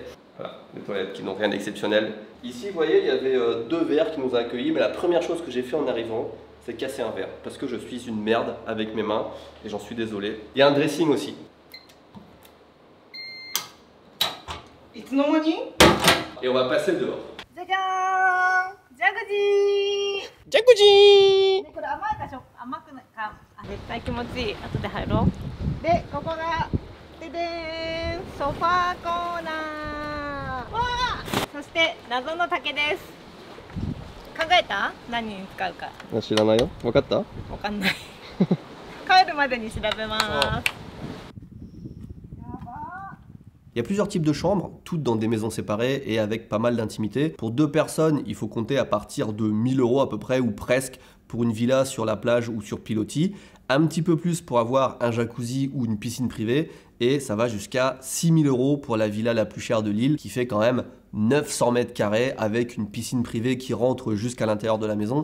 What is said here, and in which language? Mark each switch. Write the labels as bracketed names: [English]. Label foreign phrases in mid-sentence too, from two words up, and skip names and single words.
[French] Voilà, les toilettes qui n'ont rien d'exceptionnel. Ici, vous voyez, il y avait 2 verres qui nous ont accueillis, mais la première chose que j'ai fait en arrivant, c'est casser un verre, parce que je suis une merde avec mes mains, et j'en suis désolé. Il y a un dressing aussi. Et on va passer dehors. Jacuzzi! [Japanese] これ甘いかしょ甘くないか絶対気持ちいい後で入ろうでここがででーんソファーコーナーわーそして謎の竹です考えた何に使うか知らないよ。分かった？わかんない帰るまでに調べます [French] Il y a plusieurs types de chambres, toutes dans des maisons séparées et avec pas mal d'intimité. Pour 2 personnes, il faut compter à partir de 1000 € à peu près ou presque pour une villa sur la plage ou sur pilotis. Un petit peu plus pour avoir un jacuzzi ou une piscine privée et ça va jusqu'à 6000 € pour la villa la plus chère de l'île qui fait quand même 900 mètres carrés avec une piscine privée qui rentre jusqu'à l'intérieur de la maison.